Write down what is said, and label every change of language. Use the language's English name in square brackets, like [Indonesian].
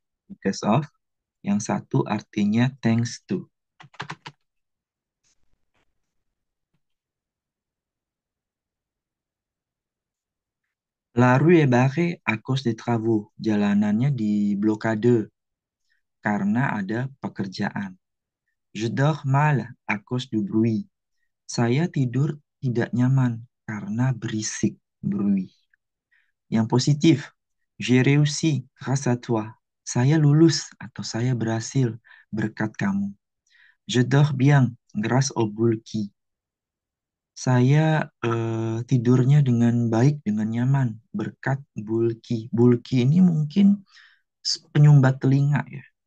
[English] Because of. [Indonesian] Yang satu artinya [English] thanks to. [French] La rue est barrée à cause des travaux. [Indonesian] Jalanannya diblokade karena ada pekerjaan. [French] Je dors mal à cause du bruit. [Indonesian] Saya tidur tidak nyaman karena berisik bruit. Yang positif, [French] j'ai réussi grâce à toi. [Indonesian] Saya lulus atau saya berhasil berkat kamu. [French] Je dors bien grâce au bulky. [Indonesian] Saya tidurnya dengan baik, dengan nyaman, berkat bulky. Bulky ini mungkin penyumbat telinga ya.